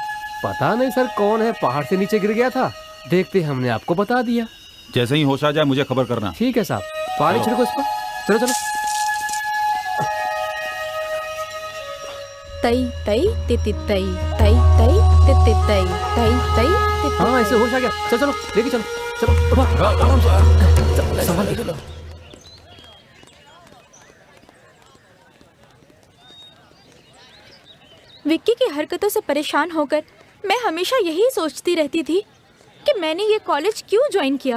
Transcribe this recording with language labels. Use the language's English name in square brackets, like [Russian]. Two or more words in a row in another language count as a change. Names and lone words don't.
[Hindi] पता नहीं सर कौन है, पहाड़ से नीचे गिर गया था, देखते हमने आपको बता दिया। जैसे ही होश आ जाए मुझे खबर करना। ठीक है साहब, पानी छिड़को इस पर। चलो चलो। तई तई तिति तई तई तई तिति तई तई तई तिति। हाँ ऐसे होश आ गया। चलो चलो लेके चलो। चलो आराम से संभाल के। विक्की की हरकतों से परेशान होकर मैं हमेशा यही सोचती रहती थी कि मैंने ये कॉलेज क्यों ज्वाइन किया।